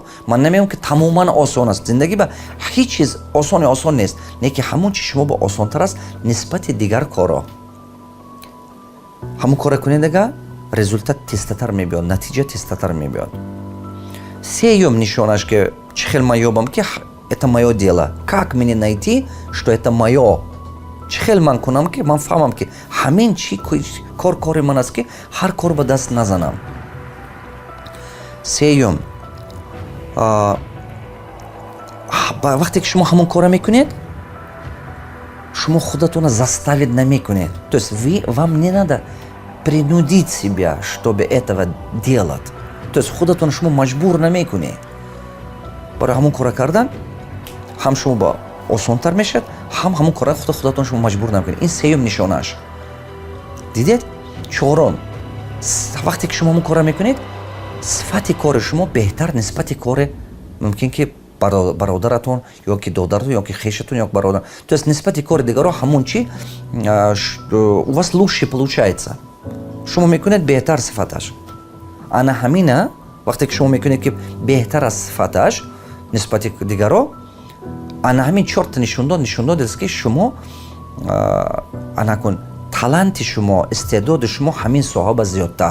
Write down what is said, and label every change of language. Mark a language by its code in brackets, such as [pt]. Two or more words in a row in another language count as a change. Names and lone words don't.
[tg] ман намегӯям ки тамоман осон аст. зиндагӣ ба ҳеҷ чиз осон нест. не ки ҳамон чи шумо ба осонтар аст нисбати дигар коро. ҳамон кора кунед, ага результат тестатар мебиёд, натиҷа тестатар мебиёд. сеюм нишонаш ки чӣ хел ман ёбам ки [ru] это моё дело. Как мне найти, что это моё? [tg] чӣ хел ман кунам ки ман фаҳмам ки ҳамин чи кори ман аст ки ҳар кор ба даст назанам. сеюм, вақте ки шумо ҳамон кора мекунед, шумо худатона заставить намекунед. [ru] То есть вам не надо принудить себя, чтобы этого делать. [tg] То есть худатона шумо маҷбур намекунед. барои ҳамон кора кардан ҳам шумо ба осонтар мешавад, ҳамон кора худатон шумо маҷбур намекунед. ин сеюм нишонааш. дидед? чорум, вақте ки шумо ҳамон кора мекунед, сифати кори шумо беҳтар нисбати кори мумкин ки бародаратон ёки додаратон ёки хешатон ёки бародар. [ru] То есть [tg] нисбати кори дигаро ҳамон чи [ru] у вас лучше получается. [tg] шумо мекунед беҳтар сифаташ. ана ҳамина вақте ки шумо мекунед ки беҳтар аст сифаташ нисбати дигаро, ана ҳамин чорта нишондод аст ки шумо анакун таланти шумо, истеъдоди шумо ҳамин соҳа ба зиёдтар.